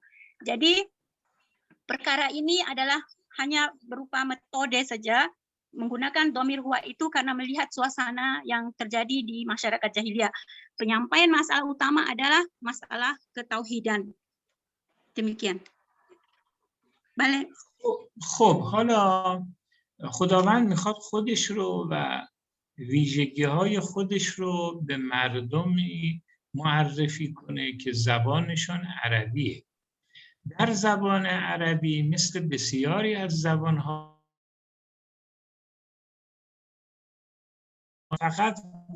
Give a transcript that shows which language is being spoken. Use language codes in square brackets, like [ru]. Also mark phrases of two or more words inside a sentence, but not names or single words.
[id] Jadi perkara ini adalah hanya berupa metode saja, menggunakan dhamir huwa itu karena melihat suasana yang terjadi di masyarakat jahiliyah. Penyampaian masalah utama adalah masalah ketauhidan. Demikian. [fa] بله. خب حالا خداوند میخواد خودش رو و ویژگی‌های خودش رو به مردمی معرفی کنه که زبانشون عربیه. در زبان عربی مثل بسیاری از زبان‌ها فقط و